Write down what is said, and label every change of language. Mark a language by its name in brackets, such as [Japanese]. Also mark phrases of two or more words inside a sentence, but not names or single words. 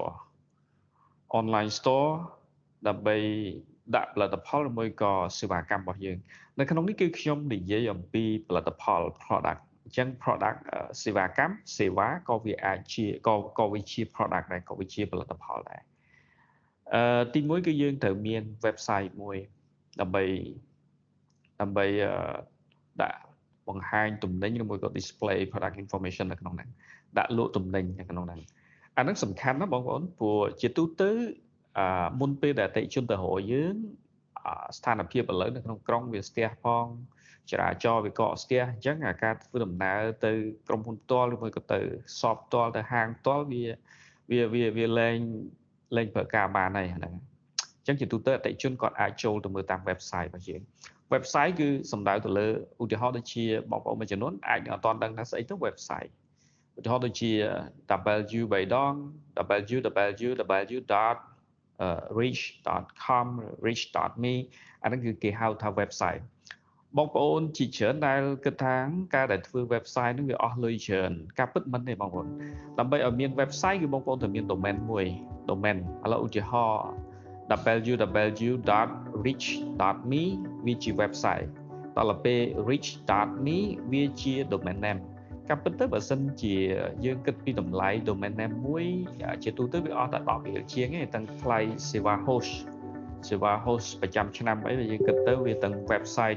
[Khmer] store ដើម្បីដាក់ផលិតផលឬមួយក៏សេវាកម្មរបស់យើងនៅក្នុងនេះគឺខ្ញុំនិយាយអំពីផលិតផល product អញ្ចឹង product សេវាកម្មសេវាក៏វាអាចជាក៏វាជា product ដែរក៏វាជាផលិតផលដែរទី1គឺយើងត្រូវមាន website មួយដើម្បី ដាក់បង្ហាញទំនិញឬមួយក៏ [English] display product information [Khmer] នៅក្នុងហ្នឹងដាក់លក់ទំនិញនៅក្នុងហ្នឹងអាហ្នឹងសំខាន់ណាស់បងប្អូនព្រោះជាទូទៅ មុនពេលដែលអតិថិជនទៅរកយើងស្ថានភាពឥឡូវនៅក្នុងក្រុងវាស្ទះផងចរាចរណ៍វាកកស្ទះអញ្ចឹងការធ្វើដំណើរទៅក្រុមហ៊ុនផ្ទាល់ឬមួយក៏ទៅសបផ្ទាល់ទៅហាងផ្ទាល់វាលែងប្រើការបានហើយហ្នឹងអញ្ចឹងជាទូទៅអតិថិជនគាត់អាចចូលទៅមើលតាម website របស់យើង website គឺសំដៅទៅលើឧទាហរណ៍ដូចជាបងប្អូនមួយចំនួនអាចអត់ទាន់ដឹងថាស្អីទៅ website ឧទាហរណ៍ដូចជា www.reach.com reach.me អាហ្នឹងគឺគេហៅថា website បងប្អូនជាច្រើនដែលគិតថាការដែលធ្វើ website ហ្នឹងវាអស់លុយច្រើនការពិតមិនទេបងប្អូនដើម្បីឲ្យមាន website គឺបងប្អូនត្រូវមាន domain មួយ domain ឥឡូវឧទាហរណ៍ www.reach.me វាជា website ដល់ទៅពេល reach.me វាជា [English] domain name [Khmer] ការពិតទៅបើសិនជាយើងគិតពីតម្លៃ [English] domain name [Khmer] មួយជាទូទៅវាអស់តែ10រៀលជាងទេទាំងថ្លៃសេវា host ប្រចាំឆ្នាំអីយើងគិតទៅវាទាំង website